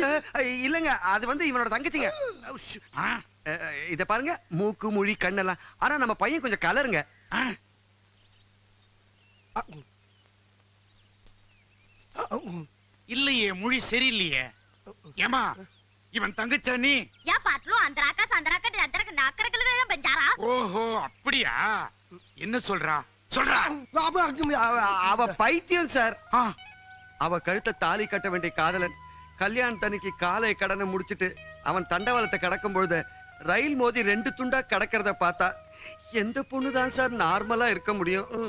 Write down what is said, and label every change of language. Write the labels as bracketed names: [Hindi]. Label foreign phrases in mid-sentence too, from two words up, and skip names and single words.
[Tamil] இல்லங்க, அது வந்து இவனோட தங்கச்சிங்க. ஆ? இத பாருங்க, மூக்கு மொழி கண்ணெல்லாம். ஆனா நம்ம பையன் கொஞ்சம் கலருங்க. ஆ? இல்லையே, மொழி சரியில்லையே. ஏமா இவன் தங்கச்சா நீ? या पाटलो अंदराका संदराका अंदराका नाकरकल बंजारा. ஓஹோ அப்படியா? என்ன சொல்றா சொல்றா? அவ பைத்தியம் சார். ஆ, அவ கழுத்தை தாலி கட்ட வேண்டிய காதலன் கல்யாணத்தன்னைக்கு காலை கடனை முடிச்சிட்டு அவன் தண்டவாளத்தை கடக்கும் பொழுது ரயில் மோதி 2 துண்டா கடக்கிறத பார்த்தா எந்த பொண்ணுதான் சார் நார்மலா இருக்க முடியும்?